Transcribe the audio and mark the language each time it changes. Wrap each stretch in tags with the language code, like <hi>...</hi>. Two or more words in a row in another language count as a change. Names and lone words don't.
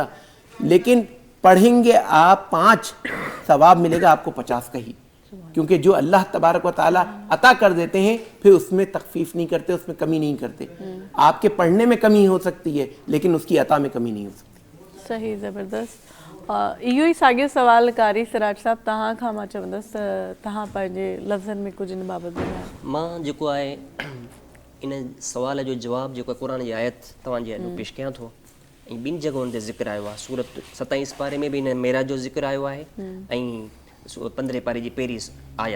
<ur>لیکن پڑھیں گے آپ 5 ثواب ملے گا آپ کو 50 کا ہی، کیونکہ جو اللہ تبارک و تعالیٰ عطا کر دیتے ہیں پھر اس میں تخفیف نہیں کرتے، اس میں کمی نہیں کرتے. آپ کے پڑھنے میں کمی ہو سکتی ہے لیکن اس کی عطا میں کمی نہیں ہو سکتی. صحیح، زبردست.</ur> <sd>इहो ई साॻियो सवाल कारी सिराज साहिबु तव्हां खां मां चवंदसि त तव्हां पंहिंजे लफ़्ज़नि में कुझु इन बाबति ॿुधायो. मां जेको आहे इन सवाल जो जवाबु जेको आहे क़ुर जी आयत तव्हांजे अॻु पेश कयां थो. ऐं 2 जॻहुनि ते ज़िक्र आयो आहे. सूरत 27 पारे में बि हिन मेराज जो ज़िक्र आयो आहे ऐं 15 पारे जी पहिरीं आयत.</sd>